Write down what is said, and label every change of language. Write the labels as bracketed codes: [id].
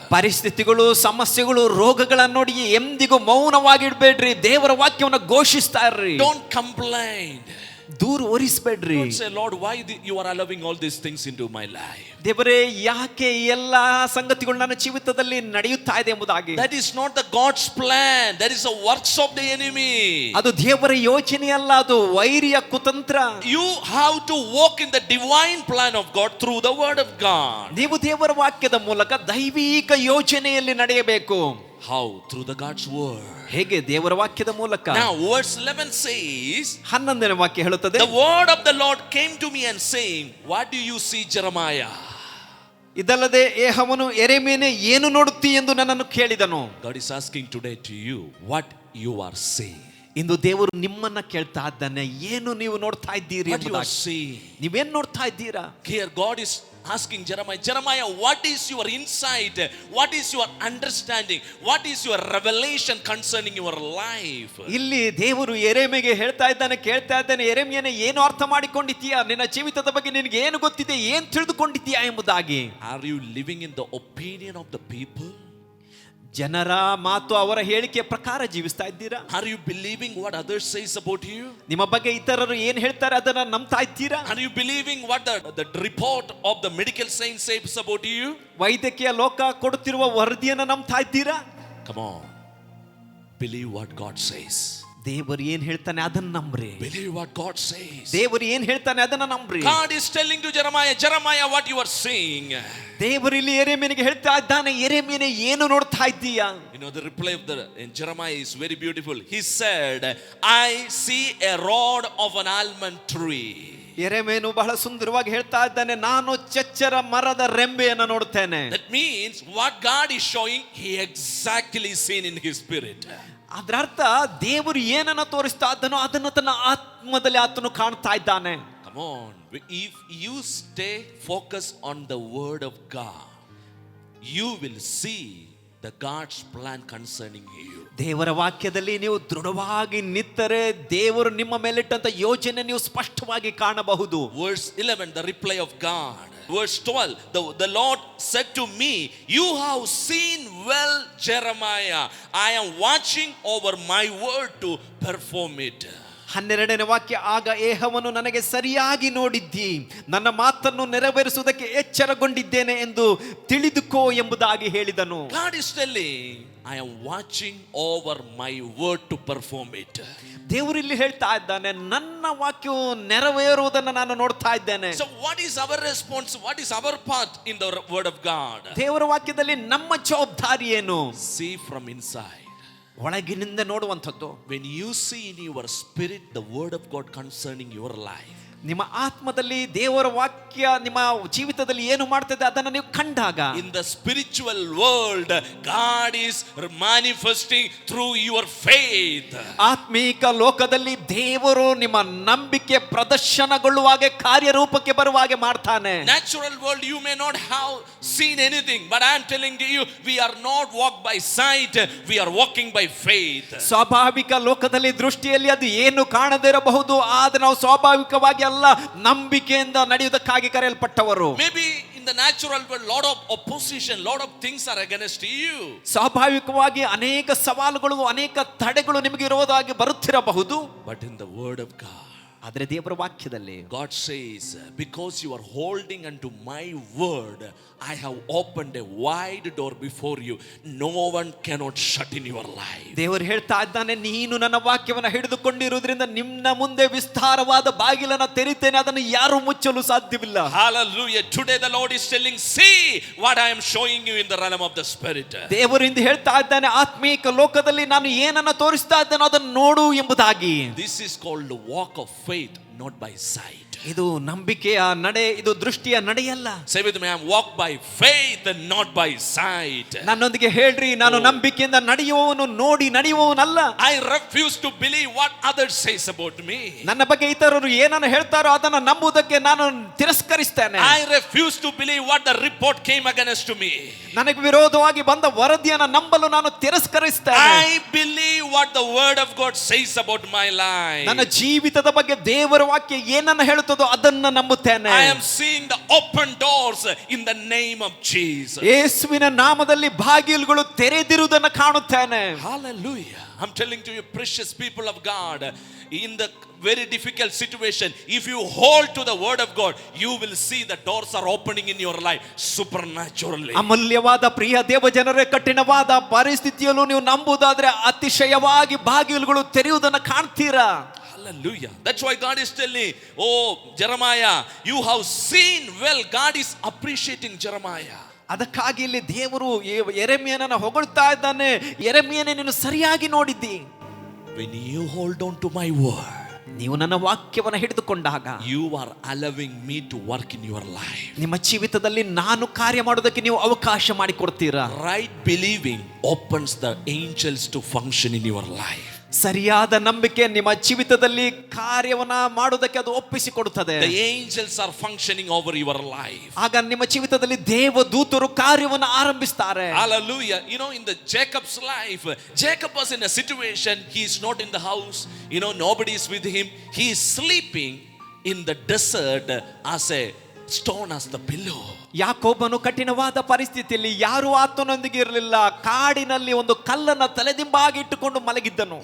[kn] ಪರಿಸ್ಥಿತಿಗಳು, ಸಮಸ್ಯೆಗಳು, ರೋಗಗಳನ್ನು ನೋಡಿ ಎಂದಿಗೂ ಮೌನವಾಗಿಡಬೇಡ್ರಿ. ದೇವರ ವಾಕ್ಯವನ್ನು ಘೋಷಿಸ್ತಾ ಇರ್ರಿ. [en] Don't complain. [kn] ದೂರ ಒರಿಸಬೇಡ್ರಿ. [en] Don't say, Lord, why you are allowing all these things into my life? [kn] ದೇವರೇ, ಯಾಕೆ ಎಲ್ಲ ಸಂಗತಿಗಳು ನನ್ನ ಜೀವಿತದಲ್ಲಿ ನಡೆಯುತ್ತಾ ಇದೆ ಎಂಬುದಾಗಿ. [en] That is not the God's plan. That is the works of the enemy. [kn] ಅದು ದೇವರ ಯೋಚನೆ ಅಲ್ಲ, ಅದು ವೈರಿಯ ಕುತಂತ್ರ. [en] You have to walk in the divine plan of God through the word of God. [kn] ನೀವು ದೇವರ ವಾಕ್ಯದ ಮೂಲಕ ದೈವಿಕ ಯೋಜನೆಯಲ್ಲಿ ನಡೆಯಬೇಕು. [en] How? Through the God's word. [kn] ಹೇಗೆ? ದೇವರ ವಾಕ್ಯದ ಮೂಲಕ. [en] Now verse 11 says, [kn] 11ನೇ ವಾಕ್ಯ ಹೇಳುತ್ತದೆ, [en] the word of the Lord came to me and saying, what do you see, Jeremiah? [kn] ಇದಲ್ಲದೆ ಯೆಹೋವನು ಯೆರೆಮೀಯನೇ ಏನು ನೋಡುತ್ತಿ ಎಂದು ನನ್ನನ್ನು ಕೇಳಿದನು. [en] God is asking today to you what you are seeing. [kn] ಇಂದು ದೇವರು ನಿಮ್ಮನ್ನ ಕೇಳ್ತಾ ಇದ್ದಾನೆ, ಏನು ನೀವು ನೋಡ್ತಾ ಇದ್ದೀರಿ [en] What you are [kn] ಎಂಬುದಾಗಿ. [en] seeing. [kn] ನೀವೇನ್ ನೋಡ್ತಾ ಇದ್ದೀರಾ? [en] Here God is asking Jeremiah, what is your insight? What is your understanding? What is your revelation concerning your life? [kn] ಇಲ್ಲಿ ದೇವರು ಯೆರೆಮೀಯನಿಗೆ ಹೇಳ್ತಾ ಇದ್ದಾನೆ, ಕೇಳ್ತಾ ಇದ್ದಾನೆ, ಯೆರೆಮೀಯನೇ ಏನು ಅರ್ಥ ಮಾಡಿಕೊಂಡಿದ್ದೀಯಾ? ನಿನ್ನ ಜೀವಿತದ ಬಗ್ಗೆ ನಿನಗೆ ಏನು ಗೊತ್ತಿದೆ, ಏನು ತಿಳಿದುಕೊಂಡಿದ್ದೀಯಾ ಎಂಬುದಾಗಿ. [en] Are you living in the opinion of the people? [kn] ಜನರ ಮಾತು, ಅವರ ಹೇಳಿಕೆಯ ಪ್ರಕಾರ ಜೀವಿಸ್ತಾ ಇದ್ದೀರಾ? [en] Are you believing what others says about you? [kn] ನಿಮ್ಮ ಬಗ್ಗೆ ಇತರರು ಏನು ಹೇಳ್ತಾರೆ ಅದನ್ನ ನಂಬ್ತಾ ಇದ್ದೀರಾ? [en] Are you believing what the report of the medical science says about you? [kn] ವೈದ್ಯಕೀಯ ಲೋಕ ಕೊಡುತ್ತಿರುವ ವರದಿಯನ್ನು ನಂಬ್ತಾ ಇದ್ದೀರಾ? [en] Come on, believe what God says. [kn] ದೇವರು ಏನ್ ಹೇಳ್ತಾನೆ ಅದನ್ನ ನಂಬ್ರಿ. [en] Believe what God says. [kn] ದೇವರು ಏನ್ ಹೇಳ್ತಾನೆ ಅದನ್ನ ನಂಬ್ರಿ. [en] God is telling to Jeremiah, what you are seeing. [kn] ದೇವರು ಇಲ್ಲಿ ಯೆರೆಮೀಯನಿಗೆ ಹೇಳ್ತಾ ಇದ್ದಾನೆ, ಯೆರೆಮೀಯನೇ ಏನು ನೋಡ್ತಾ ಇದ್ದೀಯಾ? [en] You know, the reply of in Jeremiah is very beautiful. He said, I see a rod of an almond tree. [kn] ಯೆರೆಮೀಯನು ಬಹಳ ಸುಂದರವಾಗಿ ಹೇಳ್ತಾ ಇದ್ದಾನೆ, ನಾನು ಚಚ್ಚರ ಮರದ ರೆಂಬೆಯನ್ನು ನೋಡ್ತೇನೆ. [en] That means what God is showing, he exactly seen in his spirit. [kn] ಅದರ ಅರ್ಥ ದೇವರು ಏನನ್ನ ತೋರಿಸ್ತಾ ಇದ್ದಾನೋ ಅದನ್ನು ತನ್ನ ಆತ್ಮದಲ್ಲಿ ಆತನು ಕಾಣ್ತಾ ಇದ್ದಾನೆ. [en] Come on, if you stay focused on the word of God, you will see the God's plan concerning you. [kn] ದೇವರ ವಾಕ್ಯದಲ್ಲಿ ನೀವು ದೃಢವಾಗಿ ನಿಂತರೆ ದೇವರು ನಿಮ್ಮ ಮೇಲಿಟ್ಟಂತ ಯೋಜನೆ ನೀವು ಸ್ಪಷ್ಟವಾಗಿ ಕಾಣಬಹುದು. [en] Verse 11, the reply of God. Verse 12, the Lord said to me, you have seen well, Jeremiah. I am watching over my word to perform it. [kn] 12ನೇ ವಾಕ್ಯ, ಆಗ ಯೆಹೋವನು ನನಗೆ ಸರಿಯಾಗಿ ನೋಡಿದ್ದಿ, ನನ್ನ ಮಾತನ್ನು ನೆರವೇರಿಸುವುದಕ್ಕೆ ಎಚ್ಚರಗೊಂಡಿದ್ದೇನೆ ಎಂದು ತಿಳಿದುಕೋ ಎಂಬುದಾಗಿ ಹೇಳಿದನು. [en] God is telling, I am watching over my word to perform it. [kn] ದೇವರು ಇಲ್ಲಿ ಹೇಳ್ತಾ ಇದ್ದಾನೆ, ನನ್ನ ವಾಕ್ಯವು ನೆರವೇರುವುದನ್ನು ನಾನು ನೋಡ್ತಾ ಇದ್ದೇನೆ. [en] So what is our response? What is our part in the word of God? [kn] ದೇವರ ವಾಕ್ಯದಲ್ಲಿ ನಮ್ಮ ಜವಾಬ್ದಾರಿ ಏನು? [en] See from inside. [kn] ಒಳಗಿನಿಂದ ನೋಡುವಂಥದ್ದು. [en] When you see in your spirit the word of God concerning your life, [kn] ನಿಮ್ಮ ಆತ್ಮದಲ್ಲಿ ದೇವರ ವಾಕ್ಯ ನಿಮ್ಮ ಜೀವಿತದಲ್ಲಿ ಏನು ಮಾಡ್ತದೆ ಅದನ್ನು ನೀವು ಕಂಡಾಗ, [en] in the spiritual world, God is manifesting through your faith. [kn] ಆತ್ಮೀಕ ಲೋಕದಲ್ಲಿ ದೇವರು ನಿಮ್ಮ ನಂಬಿಕೆ ಪ್ರದರ್ಶನಗೊಳ್ಳುವಾಗೆ ಕಾರ್ಯರೂಪಕ್ಕೆ ಬರುವಾಗೆ ಮಾಡ್ತಾನೆ. [en] Natural world, you may not have seen anything, but I am telling you, we are not walk by sight, we are walking by faith. [kn] ಸ್ವಾಭಾವಿಕ ಲೋಕದಲ್ಲಿ ದೃಷ್ಟಿಯಲ್ಲಿ ಅದು ಏನು ಕಾಣದೇ ಇರಬಹುದು, ಆದ್ರೆ ನಾವು ಸ್ವಾಭಾವಿಕವಾಗಿ ಅಲ್ಲ, ನಂಬಿಕೆಯಿಂದ ನಡೆಯುವುದಕ್ಕಾಗಿ ಕರೆಯಲ್ಪಟ್ಟವರು. [en] Maybe in the natural world, lot of opposition, lot of things are against you. [kn] ಸ್ವಾಭಾವಿಕವಾಗಿ ಅನೇಕ ಸವಾಲುಗಳು, ಅನೇಕ ತಡೆಗಳು ನಿಮಗೆ ವಿರೋಧವಾಗಿ ಬರುತ್ತಿರಬಹುದು. [en] But in the word of God, [kn] ಆದರೆ ದೇವರ ವಾಕ್ಯದಲ್ಲಿ [en] God says, because you are holding unto my word, I have opened a wide door before you. No one cannot shut in your life. [kn] ದೇವರು ಹೇಳ್ತಾ ಇದ್ದಾನೆ, ನೀನು ನನ್ನ ವಾಕ್ಯವನ್ನು ಹಿಡಿದುಕೊಂಡಿರುವುದರಿಂದ ನಿನ್ನ ಮುಂದೆ ವಿಸ್ತಾರವಾದ ಬಾಗಿಲನ್ನು ತೆರಿತೇನೆ, ಅದನ್ನು ಯಾರು ಮುಚ್ಚಲು ಸಾಧ್ಯವಿಲ್ಲ. [en] Hallelujah. Today the Lord is telling, see what I am showing you in the realm of the spirit. [kn] ದೇವರು ಇಂದು ಹೇಳ್ತಾ ಇದ್ದಾನೆ, ಆತ್ಮೀಕ ಲೋಕದಲ್ಲಿ ನಾನು ಏನನ್ನ ತೋರಿಸ್ತಾ ಇದ್ದೇನೋ ಅದನ್ನು ನೋಡು ಎಂಬುದಾಗಿ. [en] This is called the walk of faith, not by sight. [kn] ಇದು ನಂಬಿಕೆಯ ನಡೆ, ಇದು ದೃಷ್ಟಿಯ ನಡೆಯಲ್ಲ. [en] Say with me, I am walk by faith and not by sight. [kn] ನನ್ನೊಂದಿಗೆ ಹೇಳ್ರಿ, ನಾನು ನಂಬಿಕೆಯಿಂದ ನಡೆಯುವವನು, ನೋಡಿ ನಡೆಯುವವನಲ್ಲ. [en] I refuse to believe what others says about me. [kn] ನನ್ನ ಬಗ್ಗೆ ಇತರರು ಏನನ್ನು ಹೇಳ್ತಾರೋ ಅದನ್ನು ನಂಬುವುದಕ್ಕೆ ನಾನು ತಿರಸ್ಕರಿಸ್ತೇನೆ. [en] I refuse to believe what the report came against to me. [kn] ನನಗೆ ವಿರೋಧವಾಗಿ ಬಂದ ವರದಿಯನ್ನು ನಂಬಲು ನಾನು ತಿರಸ್ಕರಿಸ್ತೇನೆ. [en] I believe what the word of God says about my life. [kn] ನನ್ನ ಜೀವಿತದ ಬಗ್ಗೆ ದೇವರ ವಾಕ್ಯ ಏನನ್ನು ಹೇಳುತ್ತದೋ ಅದನ್ನು ನಂಬುತ್ತೇನೆ. [en] I am seeing the open doors in the name of Jesus. [kn] ಯೇಸುವಿನ ನಾಮದಲ್ಲಿ ಬಾಗಿಲುಗಳು ತೆರೆದಿರುವುದನ್ನು ಕಾಣುತ್ತೇನೆ. [en] Hallelujah. I'm telling to you, precious people of God, in the very difficult situation, if you hold to the word of God, you will see the doors are opening in your life supernaturally. [kn] ಅಮೂಲ್ಯವಾದ ಪ್ರಿಯ ದೇವ ಜನರೇ, ಕಠಿಣವಾದ ಪರಿಸ್ಥಿತಿಯಲ್ಲೂ ನೀವು ನಂಬುವುದಾದ್ರೆ ಅತಿಶಯವಾಗಿ ಬಾಗಿಲುಗಳು ತೆರೆಯುವುದನ್ನು ಕಾಣ್ತೀರಾ. [en] Hallelujah. That's why God is telling, oh Jeremiah, you have seen well. God is appreciating Jeremiah. [kn] ಅದಕ್ಕಾಗಿ ಇಲ್ಲಿ ದೇವರು ಯೆರೆಮೀಯನನ್ನು ಹೊಗಳ್ತಾ ಇದ್ದಾನೆ, ಯೆರೆಮೀಯನೇ ನೀನು ಸರಿಯಾಗಿ ನೋಡಿದ್ದಿ. [en] When you hold on to my word, [kn] ನೀವು ನನ್ನ ವಾಕ್ಯವನ್ನು ಹಿಡಿದುಕೊಂಡಾಗ [en] you are allowing me to work in your life. [kn] ನಿಮ್ಮ ಜೀವಿತದಲ್ಲಿ ನಾನು ಕಾರ್ಯ ಮಾಡೋದಕ್ಕೆ ನೀವು ಅವಕಾಶ ಮಾಡಿಕೊಡ್ತೀರಾ. [en] Right believing opens the angels to function in your life. [kn] ಸರಿಯಾದ ನಂಬಿಕೆ ನಿಮ್ಮ ಜೀವಿತದಲ್ಲಿ ಕಾರ್ಯವನ್ನ ಮಾಡೋದಕ್ಕೆ ಅದು ಒಪ್ಪಿಸಿಕೊಡುತ್ತದೆ. [en] The angels are functioning over your life. [kn] ಆಗ ನಿಮ್ಮ ಜೀವಿತದಲ್ಲಿ ದೇವದೂತರು ಕಾರ್ಯವನ್ನು ಆರಂಭಿಸ್ತಾರೆ. [en] Hallelujah. You know, in the Jacob's life, Jacob was in a situation, he is not in the house, you know, nobody is with him, he is sleeping in the desert as a stone as the pillow. [kn] ಯಾಕೋಬನು ಕಠಿಣವಾದ ಪರಿಸ್ಥಿತಿಯಲ್ಲಿ ಯಾರು ಆತನೊಂದಿಗೆ ಇರಲಿಲ್ಲ, ಕಾಡಿನಲ್ಲಿ ಒಂದು ಕಲ್ಲನ್ನ ತಲೆದಿಂಬಾಗಿ ಇಟ್ಟುಕೊಂಡು ಮಲಗಿದ್ದನು.